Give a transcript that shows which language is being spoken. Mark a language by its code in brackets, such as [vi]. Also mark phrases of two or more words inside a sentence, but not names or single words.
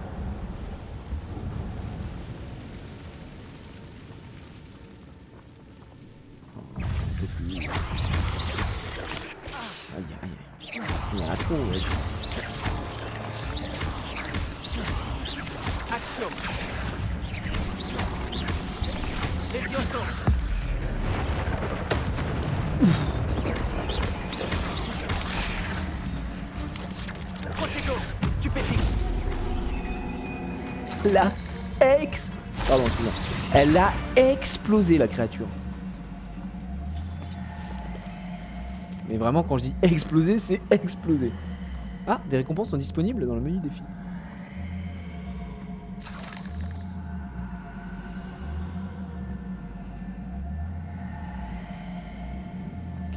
[fr] Aïe aïe aïe. Il y en a trop, ouais. Action. Levioso. Protego. Stupéfixe. Pardon, excuse-moi. Elle a explosé la créature. Mais vraiment, quand je dis exploser, c'est exploser. Ah, des récompenses sont disponibles dans le menu défi. Ok.